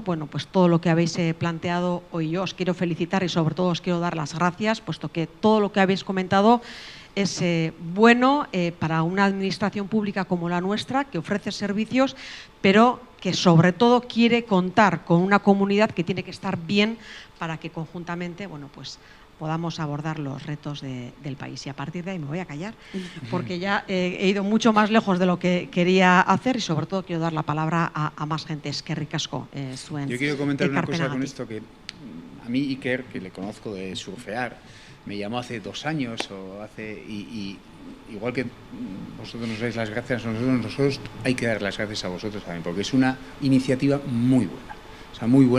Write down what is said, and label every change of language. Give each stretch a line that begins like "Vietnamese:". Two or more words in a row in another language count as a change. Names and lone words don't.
Spanish: Pues todo lo que habéis planteado hoy yo os quiero felicitar y sobre todo os quiero dar las gracias, puesto que todo lo que habéis comentado es bueno para una administración pública como la nuestra, que ofrece servicios, pero que sobre todo quiere contar con una comunidad que tiene que estar bien para que conjuntamente pues podamos abordar los retos del país. Y a partir de ahí me voy a callar, porque ya he ido mucho más lejos de lo que quería hacer y sobre todo quiero dar la palabra a más gente.
Basque: Eskerrik asko zuen.
Spanish: Yo quiero comentar una cosa con
Basque: ekarpenagatik.
Spanish: esto, que a mí Iker, que le conozco de surfear, me llamó hace 2 años y igual que vosotros nos dais las gracias a nosotros hay que dar las gracias a vosotros también, porque es una iniciativa muy buena. O sea, muy buena.